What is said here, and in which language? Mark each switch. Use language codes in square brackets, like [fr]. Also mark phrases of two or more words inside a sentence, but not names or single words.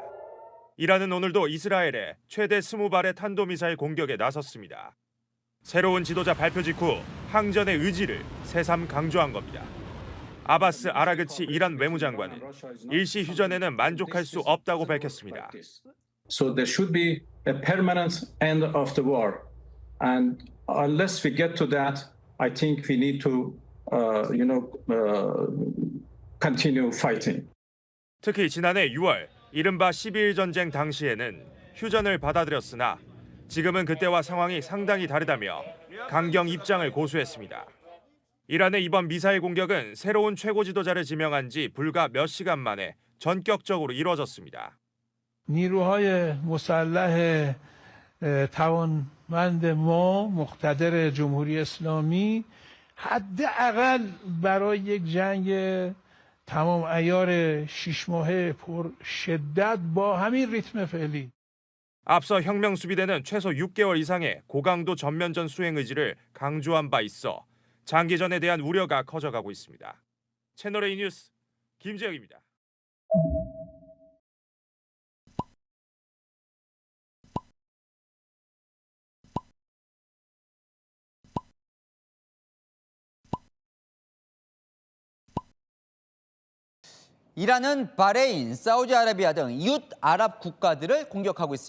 [ko] 이란은 오늘도 이스라엘에 최대 20발의 탄도미사일 공격에 나섰습니다. 새로운 지도자 발표 직후 항전의 의지를 새삼 강조한 겁니다. 아바스 아라그치 이란 외무장관은 일시 휴전에는 만족할 수 없다고 밝혔습니다. [en] So there should be a permanent end of the war. And unless we get to that, I think we need to, continue fighting. [ko] 특히 지난해 6월 이른바 12일 전쟁 당시에는 휴전을 받아들였으나 지금은 그때와 상황이 상당히 다르다며 강경 입장을 고수했습니다. 이란의 이번 미사일 공격은 새로운 최고 지도자를 지명한 지 불과 몇 시간 만에 전격적으로 이뤄졌습니다. [fa] نیروهای مسلح توانمند ما مقتدر جمهوری اسلامی حداقل برای یک جنگ تمام عیار 6 ماهه پر شدت با همین ریتم فعلی [ko] 앞서 혁명 수비대는 최소 6개월 이상의 고강도 전면전 수행 의지를 강조한 바 있어 장기전에 대한 우려가 커져가고 있습니다. 채널A 뉴스 김지혁입니다. 이란은 바레인, 사우디아라비아 등 이웃 아랍 국가들을 공격하고 있습니다.